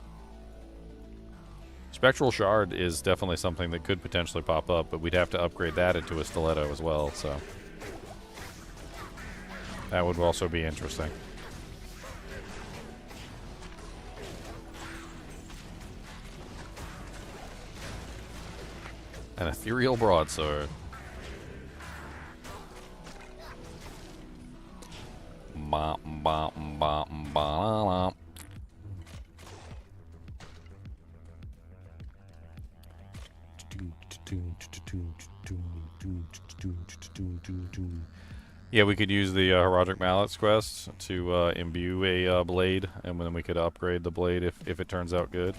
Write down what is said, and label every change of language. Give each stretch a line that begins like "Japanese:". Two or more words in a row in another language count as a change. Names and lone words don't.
English: Spectral Shard is definitely something that could potentially pop up, but we'd have to upgrade that into a stiletto as well, so that would also be interesting. An ethereal broadsword. Ba, ba, ba, ba, ba. Yeah, we could use the Horadric Mallet's quest to imbue a blade, and then we could upgrade the blade if it turns out good.